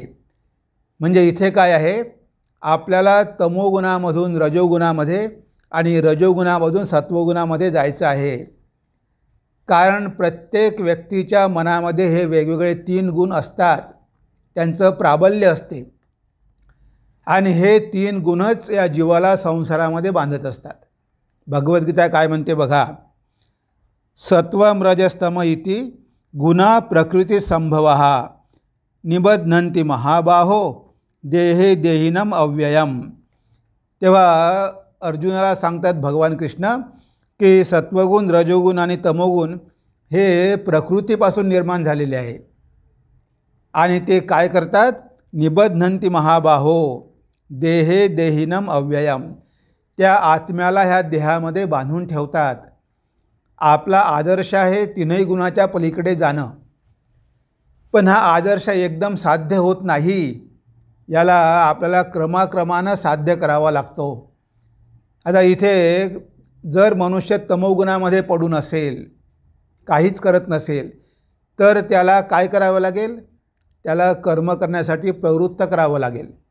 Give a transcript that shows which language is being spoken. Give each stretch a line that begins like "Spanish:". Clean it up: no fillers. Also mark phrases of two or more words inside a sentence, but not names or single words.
Marathi: म्हणजे इथे काय आहे, आपल्याला तमोगुणामधून रजोगुणामध्ये आणि रजोगुणामधून सत्वगुणामध्ये जायचं आहे. कारण प्रत्येक व्यक्तीच्या मनामध्ये हे वेगवेगळे 3 गुण असतात, त्यांचं प्राबल्य असते आणि हे 3 गुणच या जीवाला संसारामध्ये बांधत असतात. भगवद्गीता काय म्हणते बघा,
Sanskrit: सत्वम रजस्तम इति गुणा प्रकृती संभवः निबध्नन्ति महाबाहो देहे देहिनम अव्ययम.
Marathi: तेव्हा अर्जुनाला सांगतात भगवान कृष्ण की सत्वगुण, रजोगुण आणि तमोगुण हे प्रकृतीपासून निर्माण झालेले आहे आणि ते काय करतात,
Sanskrit: निबध्नन्ति महाबाहो देहे देहिनम अव्ययम.
Marathi: त्या आत्म्याला ह्या देहामध्ये बांधून ठेवतात. आपला आदर्श आहे तीनही गुणाच्या पलीकडे जाणं, पण हा आदर्श एकदम साध्य होत नाही. याला आपल्याला क्रमाक्रमानं साध्य करावा लागतो. आता इथे जर मनुष्य तमोगुणामध्ये पडून असेल, काहीच करत नसेल, तर त्याला काय करावं लागेल, त्याला कर्म करण्यासाठी प्रवृत्त करावं लागेल.